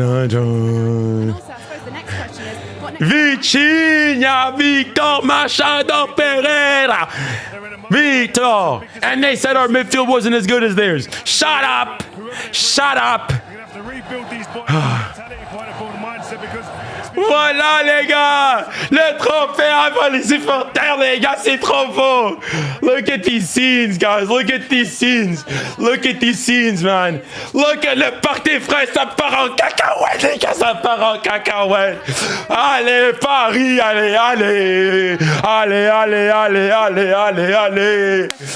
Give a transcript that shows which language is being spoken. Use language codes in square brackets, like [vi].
[en] also, I suppose the next question is, what next? Vitinha, Victor Machado Pereira. Victor. And they said our midfield wasn't as good as theirs. Shut up. Shut up. You're going to have to rebuild these boys' mentality point of mindset because [fr] Voilà les gars, le trophée avant les supporters les gars, c'est trop beau. [en] Look at these scenes guys, look at these scenes. Look at these scenes man. Look at [fr] le party frais, ça part en cacahuète les gars, ça part en cacahuète. Allez Paris, allez, allez. Allez, allez, allez, allez, allez, allez.